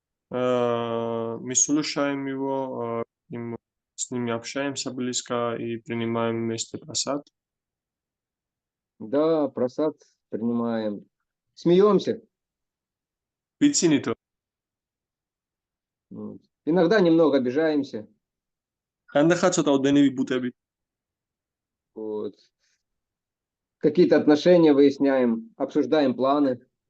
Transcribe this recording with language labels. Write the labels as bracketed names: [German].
[Russian] Мы слушаем его, с ними общаемся близко и принимаем вместе просад. Да, просад принимаем. Смеемся. [Georgian] ვიცინითო, [Russian] Вот. Иногда немного обижаемся. [Georgian] ხანდახან ცოტაოდენი ვიბუტებით. [Russian] Вот. Какие-то отношения выясняем, обсуждаем планы.